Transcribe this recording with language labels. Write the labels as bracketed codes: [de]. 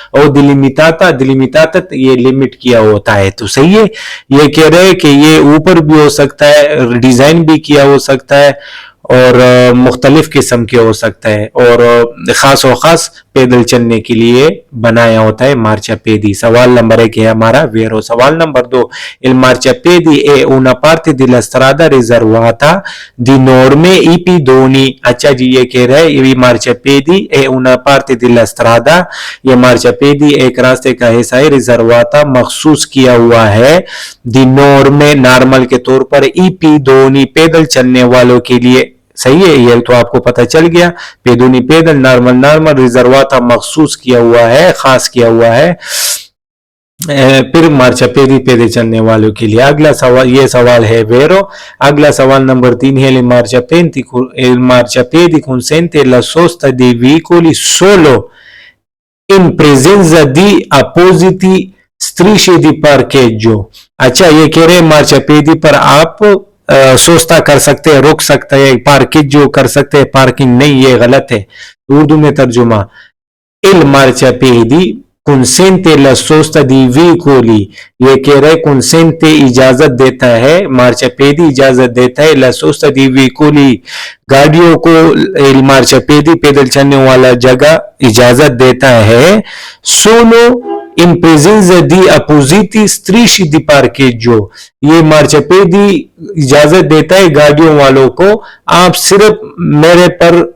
[hi] और दिलिमिताता ये लिमिट किया होता है। तो सही है, ये कह रहे हैं कि ये ऊपर भी हो सकता है, डिजाइन भी किया हो सकता है, और मुख्तलिफ किस्म के हो सकता है, और खास और खास पैदल चलने के लिए बनाया होता है मार्चापिएदी। सवाल नंबर 1 है हमारा वेरो। सवाल number 2 [it] il marciapiedi è una parte della strada riservata di norme i pedoni। [hi] अच्छा जी, ये कह रहा है ये मार्चापिएदी [it] è una parte della strada, [hi] ये मार्चापिएदी एक रास्ते का हिस्सा है, रिजर्वाता मखसूस किया हुआ है, [it] दी नॉर्मे [hi] नॉर्मल के तौर पर, ई pedoni पैदल चलने वालों के लिए। सही है, ये तो आपको पता चल गया। pedoni पैदल, नॉर्मल रिजर्वाता मखसूस किया हुआ है, खास किया हुआ है। फिर मार्चापिएदी पैदल चलने वालों के लिए। अगला सवाल, ये सवाल है वेरो। अगला सवाल नंबर 3 है [it] il marciapiedi consente la sosta dei veicoli solo in presenza di appositi strisce di parcheggio। [hi] अच्छा, ये कह रहे हैं मार्चापिएदी पर आप सोचता कर सकते हैं, रोक सकते हैं, पार्किंग कर सकते हैं, पार्किंग नहीं, ये गलत है। उर्दू में तर्जुमा il marciapiedi [it] consente la sosta di veicoli, [hi] ये कह रहे consente इजाजत देता है, marciapiedi इजाजत देता है, [it] la sosta di veicoli [hi] गाड़ियों को, il marciapiedi पैदल चलने वाला जगह इजाजत देता है, [it] solo in presenza di appositi strisci di parcheggio, [hi] ये marciapiedi इजाजत देता है गाड़ियों वालों को, आप सिर्फ मेरे पर